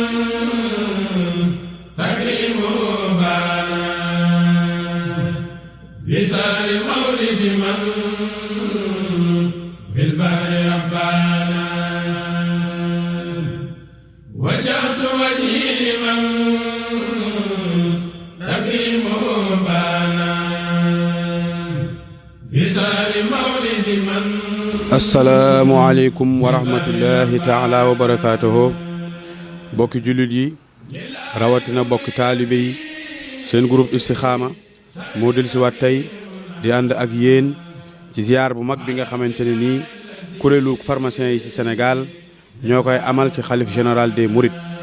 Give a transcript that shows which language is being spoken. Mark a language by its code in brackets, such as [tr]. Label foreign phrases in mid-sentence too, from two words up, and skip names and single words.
[ar] تكريمه بانا في سر مولد من في البحر ربانا وجهت وجهي لمن تكريمه بانا في سار مولد من. السلام عليكم ورحمة الله تعالى وبركاته [wo] bokki jullit yi rawatina bokki taalibe yi seen groupe Istikhama moo del si waat tey di ànd ak yéen ci ziar bu mag bi nga xamante ne nii kuréelu pharmacien yi ci Sénégal ñoo koy amal ci xalif [fr] général des Mourides.